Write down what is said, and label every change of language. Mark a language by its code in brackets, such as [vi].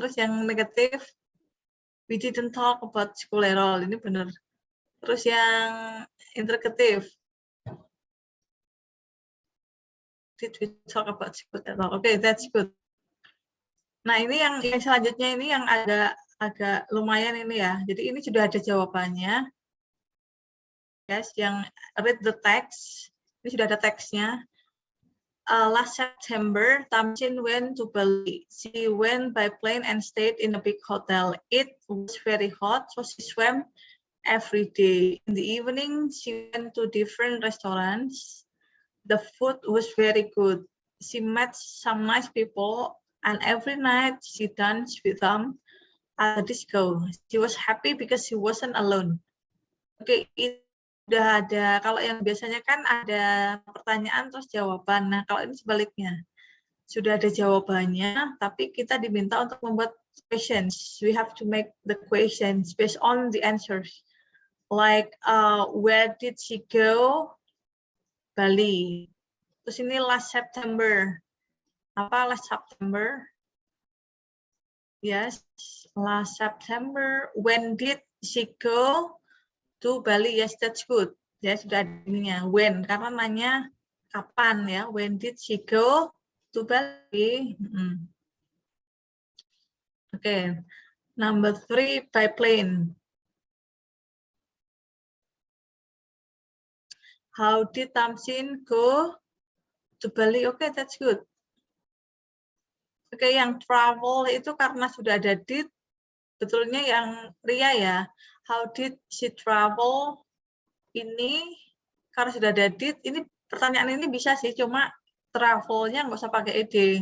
[id] Terus yang negatif, [en] we didn't talk about school error. [id] Ini benar. Terus yang [en] interrogative, did we talk about school error? Okay, that's good. [id] Nah, ini yang selanjutnya ini yang agak lumayan ini ya. Jadi ini sudah ada jawabannya. [en] Yes, [id] yang [en] read the text. [id] Ini sudah ada teksnya. [en] Last September, Tamsin went to Bali. She went by plane and stayed in a big hotel. It was very hot, so she swam every day. In the evening, she went to different restaurants. The food was very good. She met some nice people, and every night she danced with them at the disco. She was happy because she wasn't alone. [id] Oke, udah ada. Kalau yang biasanya kan ada pertanyaan terus jawaban. Nah, kalau ini sebaliknya. Sudah ada jawabannya, tapi kita diminta untuk membuat questions. [en] We have to make the questions based on the answers. Like, where did she go? Bali. [id] Terus ini [en] last September. [id] Apa last September? [en] Yes, last September. When did she go to Bali? Yes, that's good. [id] Ya, sudah ada ininya. When, karena nanya kapan ya. [en] When did she go to Bali? Okay. Number 3, by plane. How did Tamsin go to Bali? Okay, that's good. [id] Oke, yang travel itu karena sudah ada did, betulnya yang Ria ya. [en] How did she travel? [id] Ini karena sudah ada did, ini pertanyaan ini bisa sih, cuma travelnya nggak usah pakai ed.